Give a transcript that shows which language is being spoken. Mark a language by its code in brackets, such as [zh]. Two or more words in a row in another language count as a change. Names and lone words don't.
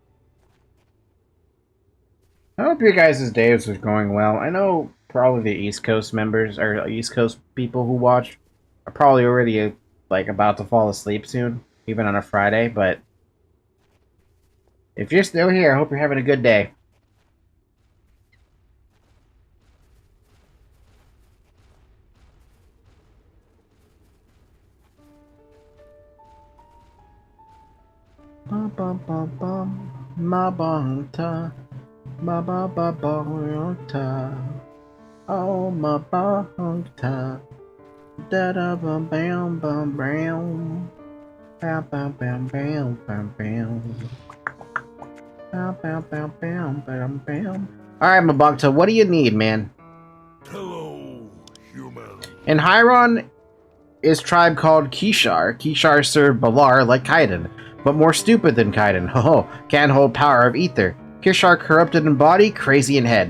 [en] I hope your guys' days are going well. I know probably the East Coast members, or East Coast people who watch, are probably already, like, about to fall asleep soon, even on a Friday, but if you're still here, I hope you're having a good day. Bum bum bum bum, Mabangta, Mabangta, oh Mabangta, da da bum bam bum bam, bam bam bam bam bam bam. Alright, Mabagta, what do you need, man? Hello, human. In Hyron is tribe called Kishar. Kishar serve Balar like Kaiden, but more stupid than Kaiden. Ho, can't hold power of ether. Kishar corrupted in body, crazy in head.